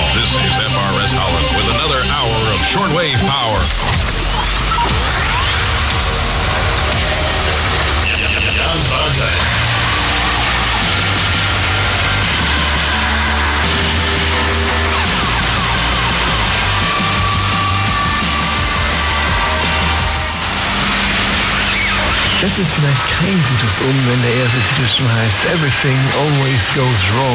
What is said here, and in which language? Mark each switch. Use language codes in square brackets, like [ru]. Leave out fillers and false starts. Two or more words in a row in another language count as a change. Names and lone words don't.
[en] This is FRS Holland with another hour of shortwave power. Jan van Dijk. [de] Das ist vielleicht kein gutes Omen, wenn der erste Titel schon heißt Everything Always Goes Wrong.